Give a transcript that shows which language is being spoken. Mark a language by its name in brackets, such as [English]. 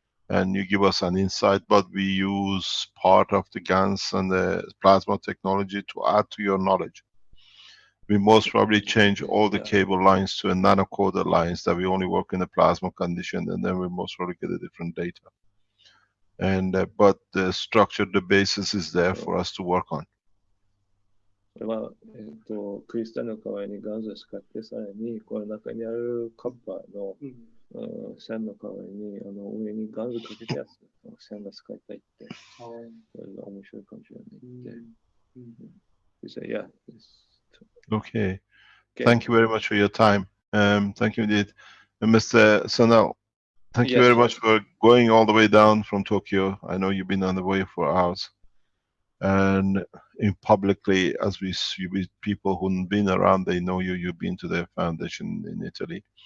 [English] And you give us an insight, but we use part of the GANs and the plasma technology to add to your knowledge. We most probably change all the cable lines to a nanocoder lines that we only work in the plasma condition, and then we most probably get a different data. And but the structure, the basis is there for us to work on. [Japanese] これは、クリスタルの代わりにガンズを使って、さらにこの中にあるカッパーの、線の代わりに上にガンズかけたやつ、線が使いたいって、これが面白いかもしれないって。 [English] He said, yeah. Okay. Thank you very much for your time. Thank you indeed. And Mr. Sanal, thank you very much for going all the way down from Tokyo. I know you've been on the way for hours. And in publicly, as we see with people who've been around, they know you, you've been to their foundation in Italy.